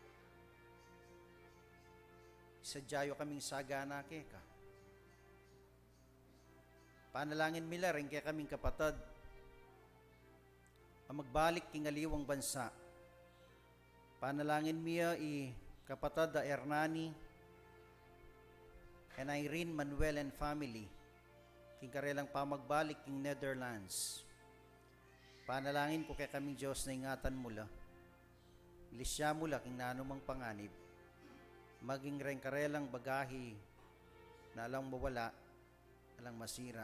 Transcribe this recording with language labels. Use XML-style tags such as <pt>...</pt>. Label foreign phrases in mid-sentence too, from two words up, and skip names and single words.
<pam>Isadyayo kaming sagana kaya ka. Panalangin mila rin kaya kaming kapatad ang magbalik king aliwang bansa. Panalangin miya kapatad da Hernani and Irene Manuel and family king karelang pamagbalik king Netherlands. Panalangin ko kay kaming Diyos na ingatan mula. Ilisya mula king nanumang panganib. Maging rin karelang bagahi na alang mawala, alang masira.</pam>